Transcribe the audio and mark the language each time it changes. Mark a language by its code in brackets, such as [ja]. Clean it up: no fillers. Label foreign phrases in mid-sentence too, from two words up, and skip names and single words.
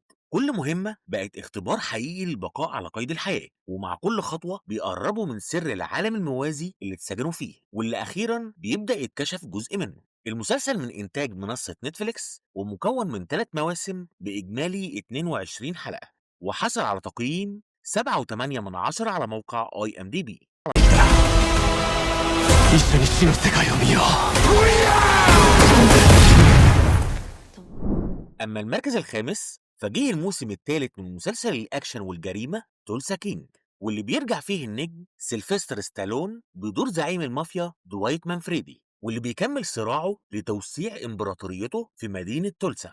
[ar] كل مهمة بقت اختبار حقيقي للبقاء على قيد الحياة، ومع كل خطوة بيقربوا من سر العالم الموازي اللي اتسجنوا فيه، واللي أخيرا بيبدأ يتكشف جزء منه. المسلسل من إنتاج منصة نتفليكس ومكون من 3 مواسم بإجمالي 22 حلقة، وحصل على تقييم 7.8 على موقع IMDb. [ja] 一緒に死の世界を見よう。 [ar] أما المركز الخامس فجه الموسم الثالث من مسلسل الأكشن والجريمة تولسا كينج، واللي بيرجع فيه النجم سيلفستر ستالون بدور زعيم المافيا دوايت مانفريدي، واللي بيكمل صراعه لتوسيع إمبراطوريته في مدينة تولسا.